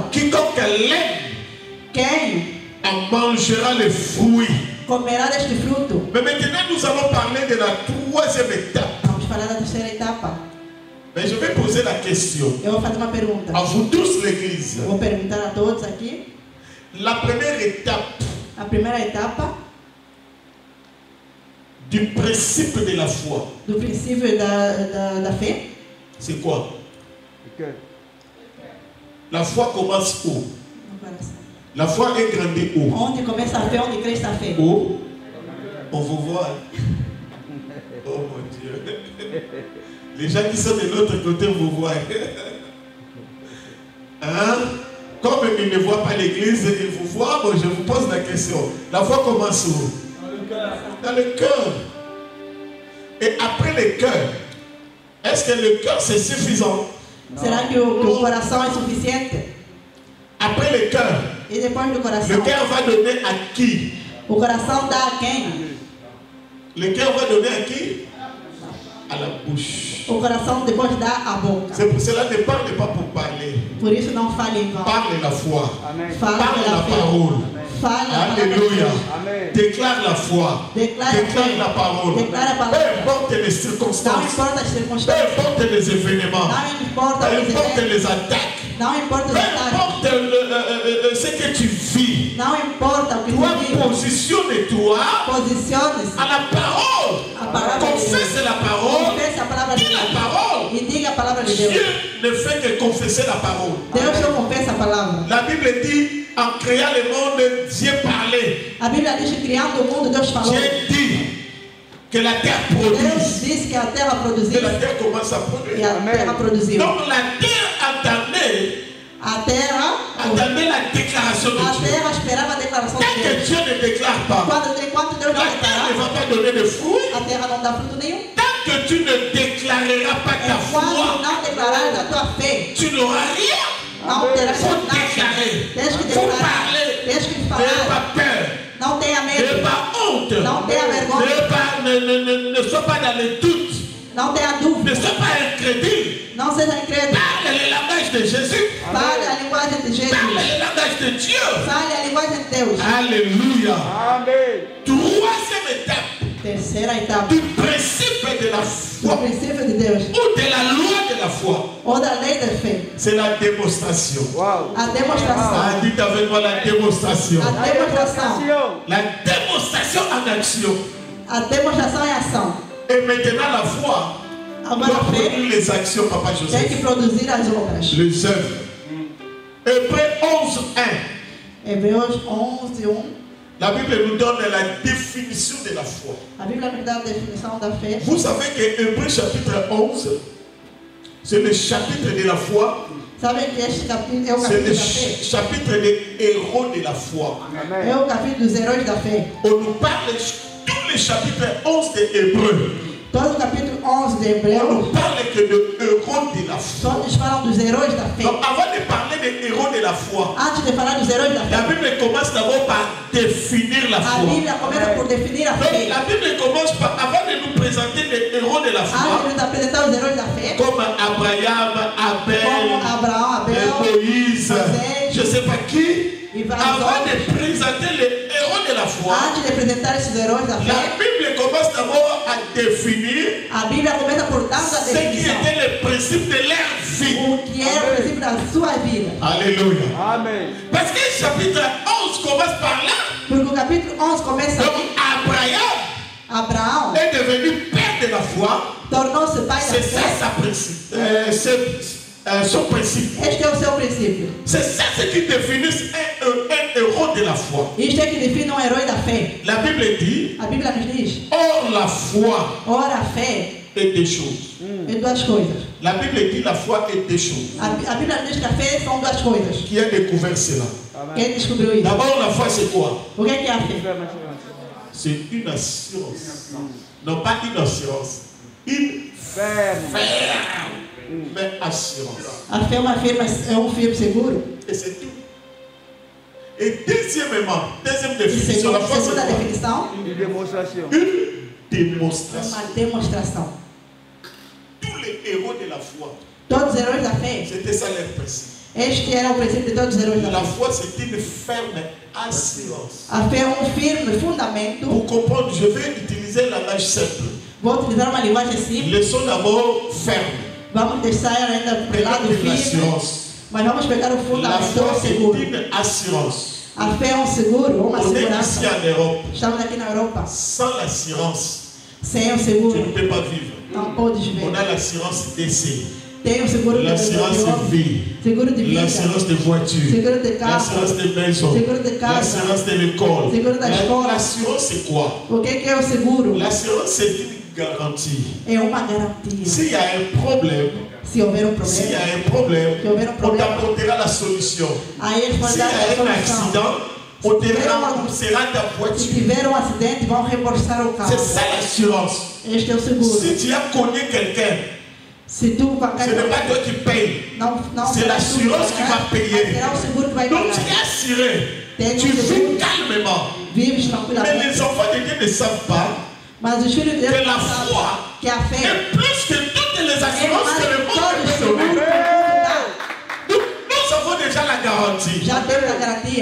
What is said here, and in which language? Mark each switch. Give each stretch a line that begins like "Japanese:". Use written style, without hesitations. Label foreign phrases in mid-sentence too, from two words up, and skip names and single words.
French: Quiconque l'aime
Portuguese: Quem
French: en mangera les fruits.
Portuguese: comerá deste fruto?
French: Mais maintenant, nous allons parler de la troisième étape.
Portuguese: Vamos falar da terceira etapa.
French: Mais je vais poser la question
Portuguese: Eu vou fazer uma pergunta.
French: à vous tous, l'Église.
Portuguese: Eu vou perguntar a todos aqui.
French: La première étape
Portuguese: A primeira etapa
French: du principe de la foi,
Portuguese: do princípio da fé.
French: c'est quoi? La foi commence où?
Portuguese: No coração.
French: La foi est grandie où?
Portuguese: Onde começa a fé, onde cresce a fé.
French: Où? On vous voit. Oh mon Dieu. Les gens qui sont de l'autre côté vous voient. Hein? Comme ils ne voient pas l'église, ils vous voient. Bon, je vous pose la question. La foi commence où? Dans le cœur. Et après le cœur, est-ce que le cœur c'est suffisant?
Portuguese: Será que o coração é suficiente?
French: Après le cœur,
Portuguese: E depois do
French: le
Portuguese: coração?
French: cœur va donner à qui?
Portuguese: O coração dá a quem?
French: Le cœur va donner à qui? À la bouche.
Portuguese: O coração depois dá a boca.
French: C'est pour cela ne parle pas pour parler.
Portuguese: Por isso não fale em vão.
French: Parle la foi.
Portuguese: Fale
French: Parle
Portuguese: pela
French: la
Portuguese: fé.
French: parole.
Portuguese: Fale a palavra de
French: Alléluia.
Portuguese: Deus.
French: Déclare la foi.
Portuguese: Declare a
French: Déclare
Portuguese: fé.
French: la parole.
Portuguese: Declare a
French: Peu
Portuguese: palavra.
French: importe les
Portuguese: Não
French: circonstances.
Portuguese: importa as
French: Peu
Portuguese: circunstâncias.
French: importe les événements.
Portuguese: Não importa
French: Peu
Portuguese: os
French: importe
Portuguese: eventos.
French: les attaques.
Portuguese: Não importa os
French: Peu
Portuguese: ataques.
French: importe ce que tu vis.
Portuguese: Não importa o que
French: Toi,
Portuguese: tu vive.
French: positionne-toi
Portuguese: Posicione-se.
French: à la parole.
Portuguese: A palavra de Deus.
French: Confesse la parole.
Portuguese: Confesse a palavra de
French: Dis la
Portuguese: Deus.
French: parole.
Portuguese: E diga a palavra de
French: Dieu
Portuguese: Deus.
French: ne fait que confesser la parole.
Portuguese: Deus só confessa a palavra.
French: La Bible dit, en créant le monde, Dieu parlait.
Portuguese: A Bíblia diz que criando o mundo, Deus falou.
French: Dieu dit que la terre
Portuguese: Deus
French: produise.
Portuguese: disse que a terra
French: Et
Portuguese: produzia.
French: la terre commence à
Portuguese: E
French: produire.
Portuguese: a terra produziu.
French: Donc la terre attendait
Portuguese: A terra
French: la déclaration de
Portuguese: A
French: Dieu.
Portuguese: terra esperava a declaração
French: Tant
Portuguese: de
French: que
Portuguese: Deus.
French: Dieu ne déclare pas,
Portuguese: Enquanto Deus
French: la
Portuguese: não
French: terre ne
Portuguese: declarar,
French: va pas donner de fruits.
Portuguese: a terra não dá fruto nenhum.
French: Tant que tu ne déclareras pas ta
Portuguese: Enquanto
French: foi,
Portuguese: não declarar a tua fé,
French: tu n'auras rien.
Portuguese: não terás
French: Il faut
Portuguese: nada.
French: déclarer.
Portuguese: Tens que
French: Il faut
Portuguese: declarar.
French: parler.
Portuguese: Tens que
French: N'aie
Portuguese: falar.
French: pas peur.
Portuguese: Não tenha
French: N'aie
Portuguese: medo.
French: pas honte.
Portuguese: Não tenha vergonha.
French: Ne sois pas dans le doute.
Portuguese: Não tenha
French: Ne
Portuguese: dúvida.
French: sois pas incrédule.
Portuguese: Não seja incrédulo.
French: Parle le langage de Jésus.
Portuguese: Fale a linguagem de Jesus.
French: Parle le langage de Dieu.
Portuguese: Fale a linguagem de Deus.
French: Alléluia.
Portuguese: Amen.
French: Troisième étape
Portuguese: Terceira etapa.
French: du principe de la
Portuguese: Do
French: foi
Portuguese: princípio de Deus.
French: ou de la loi de la foi,
Portuguese: Ou da lei da fé.
French: c'est la démonstration. Wow.
Portuguese: A demonstração.
French: Ah, dites avec moi la démonstration.
Portuguese: A demonstração.
French: La démonstration en action.
Portuguese: A demonstração é ação.
French: Et maintenant la foi
Portuguese: Agora
French: doit
Portuguese: a fé
French: produire les actions, Papa
Portuguese: tem
French: Joseph.
Portuguese: que produzir as obras.
French: Les œuvres. Hébreux 11:1.
Portuguese: Hebreus 11:1.
French: La Bible nous donne la définition de la foi.
Portuguese: A Bíblia nos dá a definição da fé.
French: Vous savez que Hébreux chapitre 11, c'est le chapitre de la foi.
Portuguese: Sabem que este capítulo é o
French: C'est
Portuguese: capítulo
French: le
Portuguese: da fé?
French: chapitre des héros de la foi.
Portuguese: É o capítulo dos heróis da fé.
French: On nous parle tout le chapitre 11 de Hébreux.
Portuguese: Todo o capítulo 11 de
French: On
Portuguese: Hebreus,
French: nous parle que de héros de la foi.
Portuguese: todos falam dos heróis da fé.
French: Donc avant de parler des héros de la foi,
Portuguese: Antes de falar dos heróis da
French: la
Portuguese: fé,
French: Bible commence d'abord par définir la
Portuguese: a
French: foi.
Portuguese: Bíblia começa por definir a
French: Donc
Portuguese: fé.
French: la Bible commence par, avant de nous présenter les héros de la
Portuguese: Antes
French: foi,
Portuguese: de nos apresentar os heróis da fé,
French: comme Abraham, Abel,
Portuguese: como Abraão, Abel,
French: Moïse,
Portuguese: Moisés,
French: je ne sais pas qui,
Portuguese: e vários
French: avant
Portuguese: outros.
French: de présenter les héros de la foi,
Portuguese: Antes de apresentar esses heróis da
French: la
Portuguese: fé,
French: Bible commence d'abord à définir
Portuguese: a Bíblia começa por dar a
French: ce qui
Portuguese: definição.
French: était le principe de leur vie.
Portuguese: O que é o princípio da sua vida.
French: Alléluia.
Portuguese: Amen.
French: Parce que le chapitre 11 commence par là.
Portuguese: Porque o capítulo 11 começa
French: Donc
Portuguese: aí.
French: Abraham
Portuguese: Abraão
French: est devenu père de la foi.
Portuguese: tornou-se pai da
French: C'est ça
Portuguese: fé.
French: sa principe. C'est son principe.
Portuguese: Este é o seu princípio.
French: C'est ça ce qui définit un héros de la foi.
Portuguese: Isto é que define um herói da fé.
French: La Bible dit,
Portuguese: A Bíblia nos diz:
French: or la foi
Portuguese: ora, a fé
French: est des choses.
Portuguese: é duas coisas.
French: La Bible dit la foi est des choses.
Portuguese: A Bíblia diz que a fé são duas coisas.
French: Qui a découvert cela?
Portuguese: Quem descobriu isso?
French: D'abord, la foi c'est quoi?
Portuguese: O que é a fé?
French: C'est une assurance. Non pas une assurance. Une Ferme. mais assurance.
Portuguese: A fé é uma firma, é um firme seguro.
French: Et c'est tout. Et deuxièmement, deuxième
Portuguese: E
French: définition, la foi c'est
Portuguese: segunda
French: quoi?
Portuguese: definição,
French: Une démonstration. Une
Portuguese: é
French: démonstration.
Portuguese: uma demonstração.
French: Tous les héros de la foi,
Portuguese: Todos os heróis da fé,
French: c'était ça leur principe.
Portuguese: este era o princípio de todos os heróis da
French: La
Portuguese: fé.
French: foi c'est une ferme assurance.
Portuguese: A fé é um firme fundamento.
French: Pour comprendre, je vais utiliser un langage simple.
Portuguese: Vou utilizar uma linguagem simples.
French: Laissons d'abord ferme.
Portuguese: Vamos deixar ainda para o lado
French: Prenons une
Portuguese: firme,
French: assurance.
Portuguese: mas vamos pegar o
French: La
Portuguese: fundamento
French: foi c'est
Portuguese: seguro.
French: une assurance.
Portuguese: A fé é um seguro, uma
French: On est ici
Portuguese: segurança.
French: en Europe.
Portuguese: Estamos aqui na Europa.
French: Sans l'assurance,
Portuguese: Sem o
French: tu ne
Portuguese: seguro,
French: peux pas vivre.
Portuguese: não podes
French: On
Portuguese: ver.
French: a l'assurance décès,
Portuguese: Tem o seguro de
French: l'assurance de vie,
Portuguese: seguro de vida,
French: l'assurance de voiture,
Portuguese: seguro de carro,
French: l'assurance de maison,
Portuguese: seguro de casa.
French: l'assurance de l'école.
Portuguese: Seguro da escola.
French: L'assurance c'est quoi?
Portuguese: O que é o seguro?
French: L'assurance c'est une garantie.
Portuguese: É uma garantia.
French: S'il y a un problème,
Portuguese: Se houver um
French: s'il y
Portuguese: problema,
French: a un problème,
Portuguese: se houver um
French: on
Portuguese: problema,
French: t'apportera la solution.
Portuguese: aí eles vão
French: S'il y
Portuguese: dar a
French: a un
Portuguese: solução.
French: accident, on te remboursera ta
Portuguese: Se
French: voiture.
Portuguese: tiver acidente, vão reembolsar o carro.
French: C'est ça l'assurance.
Portuguese: Este é o seguro.
French: Si tu as connu quelqu'un,
Portuguese: Se tu
French: ce n'est pas toi qui payes.
Portuguese: não
French: C'est
Portuguese: será
French: l'assurance qui va payer.
Portuguese: Será o seguro que vai
French: Donc tu
Portuguese: pagar.
French: es assuré. Tu vis calmement.
Portuguese: Vives
French: Mais
Portuguese: tranquilamente.
French: les enfants de Dieu ne savent pas
Portuguese: Mas os filhos de Deus
French: que la
Portuguese: não sabem
French: foi
Portuguese: que a fé
French: est plus que toutes les
Portuguese: é
French: assurances
Portuguese: mais
French: que le
Portuguese: que
French: monde
Portuguese: todo
French: peut
Portuguese: seguro que o
French: donner.
Portuguese: mundo dá.
French: Donc, nous avons déjà la garantie.
Portuguese: Já temos a garantia.